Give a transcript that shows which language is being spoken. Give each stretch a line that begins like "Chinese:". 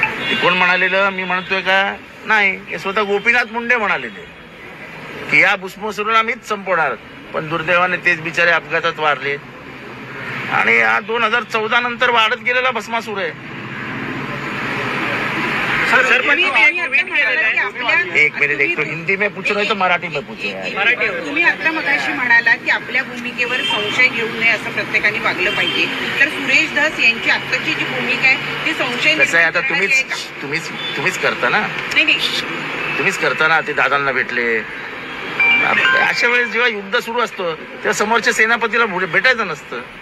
Marathi: ते कोण म्हणालेलं मी म्हणतोय का? नाही, हे स्वतः गोपीनाथ मुंडे म्हणालेले की या भस्मासूरला मीच संपवणार. पण दुर्दैवाने तेच बिचारे अपघातात वारले आणि हा 2014 नंतर वाढत गेलेला भस्मासूर आहे.
Hindi: एक मिनिट, एक तो हिंदी में पूछ रहे तो मराठी में पूछ रहे.
Marathi: तुम्ही आता मगाशी म्हणाला की आपल्या भूमिकेवर संशय घेऊ नये असं प्रत्येकाने वागलं पाहिजे. तर सुरेश धस यांची आत्ताची जी भूमिका आहे ती संशय कसं आहे आता तुम्हीच करता ना. नाही, तुम्हीच करता ना. ते दादांना भेटले. अशा वेळेस जेव्हा युद्ध सुरू असतं तेव्हा समोरच्या सेनापतीला भेटायचं नसतं.